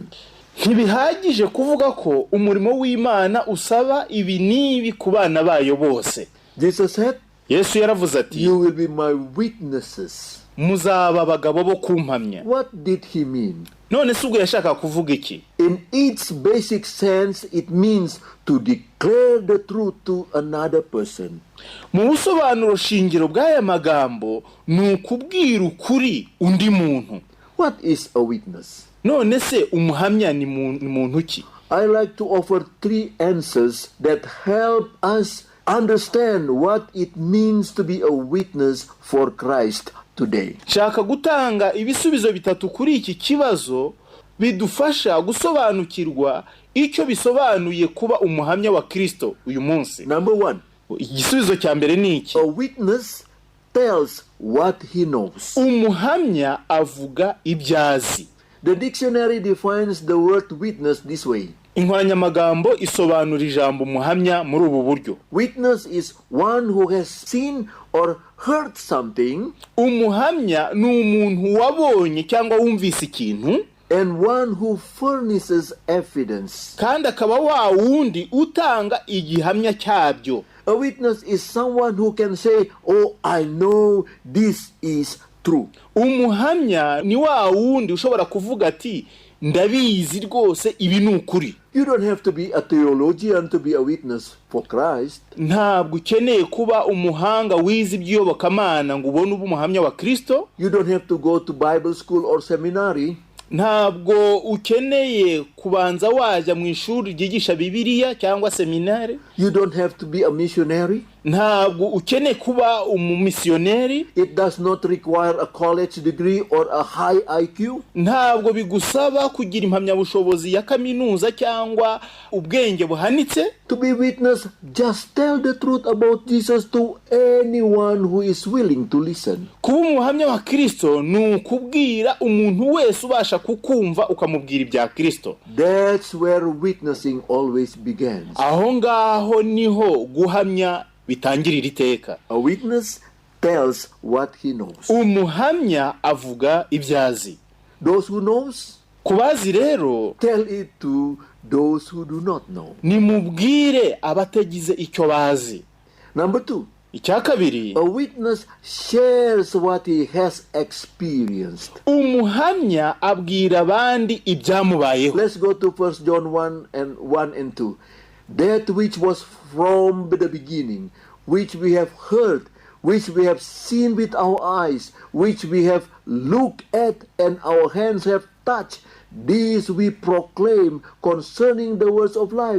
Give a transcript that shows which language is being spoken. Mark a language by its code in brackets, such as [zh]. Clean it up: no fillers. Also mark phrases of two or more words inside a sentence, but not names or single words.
[rw] Ntibihagije kuvuga ko umurimo w'Imana usaba ibi n'ibi ku bana bayo bose. [en] Jesus said, [rw] Yesu yaravuze ati, [en] you will be my witnesses. [rw] muzaba abagabo bo kumpamya. [en] What did he mean? [rw] None se ubwo yashaka kuvuga iki? [en] In its basic sense, it means to declare the truth to another person. [rw] Mu busobanuro shingiro bw'aya magambo ni ukubwira ukuri undi muntu. [en] What is a witness? [rw] None se umuhamya ni muntu ki? [en] I like to offer 3 answers that help us understand what it means to be a witness for Christ today. [rw] Shaka gutanga ibisubizo bitatu kuri iki kibazo bidufasha gusobanukirwa icyo bisobanuye kuba umuhamya wa Kristo uyu munsi. [en] Number 1. [rw] Igisubizo cya mbere ni iki? [en] A witness tells what he knows. [rw] umuhamya avuga ibyo azi. [en] The dictionary defines the word witness this way. [rw] Inkoranyamagambo isobanura ijambo umuhamya muri ubu buryo. [en] Witness is one who has seen or heard something. [rw] Umuhamya ni umuntu wabonye cyangwa wumvise ikintu. [en] And one who furnishes evidence. [rw] Kandi akaba wa wundi utanga igihamya cyabyo. [en] A witness is someone who can say, "Oh, I know this is true." [rw] Umuhamya ni wa wundi ushobora kuvuga ati ndabizi rwose ibi ni ukuri. [en] You don't have to be a theologian to be a witness for Christ. [rw] Ntabwo ukeneye kuba umuhanga wize iby'iyobokamana ngo ubone umuhamya wa Kristo. [en] You don't have to go to Bible school or seminary. [rw] Ntabwo ukeneye kubanza wajya mu ishuri ryigisha Bibiliya cyangwa seminari. [en] You don't have to be a missionary. [rw] Ntabwo ukeneye kuba umumisiyoneri. [en] It does not require a college degree or a high IQ. [rw] Ntabwo bigusaba kugira impamyabushobozi ya kaminuza cyangwa ubwenge buhanitse. [en] To be witness, just tell the truth about Jesus to anyone who is willing to listen. [rw] Kuba umuhamya wa Kristo ni ukubwira umuntu wese ubasha kukumva ukamubwira ibya Kristo. [en] That's where witnessing always begins. [rw] Aho ngaho niho guhamya bitangirira iteka. [en] A witness tells what he knows. [rw] Umuhamya avuga ibyo azi. [en] Those who knows, [rw] kubazi rero, [en] tell it to those who do not know. [rw] Nimubwire abatagize icyo bazi. [en] Number 2. [rw] Icya kabiri, [en] a witness shares what he has experienced. [rw] Umuhamya abwira abandi ibyamubayeho. [en] Let's go to 1 John 1 and 2. That which was from the beginning, which we have heard, which we have seen with our eyes, which we have looked at and our hands have touched, these we proclaim concerning the words of life.